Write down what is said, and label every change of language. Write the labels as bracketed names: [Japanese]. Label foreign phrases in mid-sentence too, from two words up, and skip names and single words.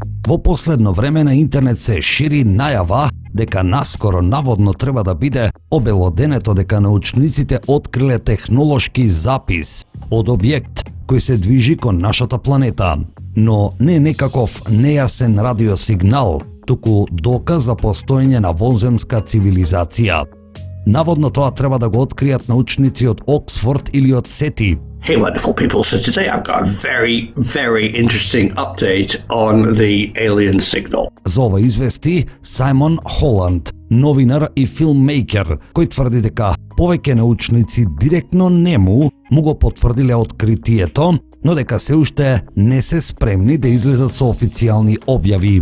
[Macedonian] Во последно време на интернет се шири најава дека наскоро наводно треба да биде обелоденето дека научниците откриле технолошки запис од објект кој се движи кон нашата планета, но не некаков нејасен радиосигнал, туку доказ за постоење на вонземска цивилизација. Наводно тоа треба да го откријат научници од Оксфорд или од Сети. [English] Hey wonderful people, so today I've got a very, very interesting update on the alien signal. [Macedonian] За ова извести Сајмон Холанд, новинар и филммейкер, кој тврди дека повеќе научници директно нему му го потврдиле откритието, но дека се уште не се спремни да излезат со официјални објави.